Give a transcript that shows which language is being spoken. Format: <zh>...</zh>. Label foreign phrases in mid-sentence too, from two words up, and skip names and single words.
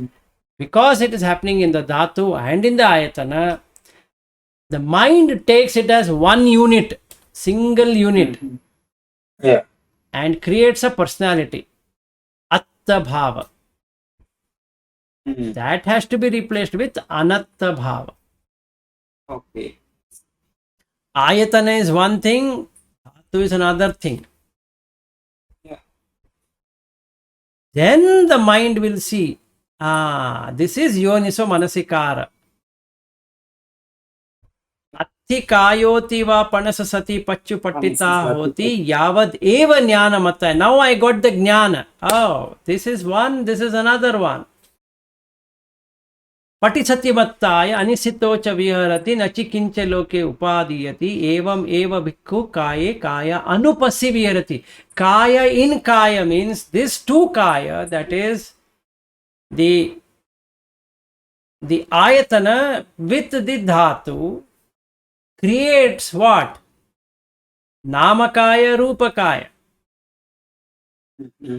<en>Because it is happening in the dhatu and in the ayatana, the mind takes it as one unit. single unit, Yeah. and creates a personality.</en> <pi>Atta bhava. Mhm.</pi> <en>That has to be replaced with</en> <pi>anatta bhava.</pi> <en>Okay. Ayatana is one thing, dhatu is another thing. Yeah. Then the mind will see, this is</en> <pi>yoniso manasikara. Atti kayoti va panasasati pachu pattita hoti yavad eva jnana mata.</pi> <en>Now I got the jnana. Oh, this is one, this is another one.</en> <pi>पटिसति मत्ताय अनिसितो च विहरति नचि किंच लोके उपादीयति एवं एव भिक्खु काये काय अनुपसि विहरति.</pi> <en>Kaya in kaya means this two kaya, that is the ayatana with the dhatu creates what?</en> <pi>Namakaya, Rupakaya. Mhm.</pi>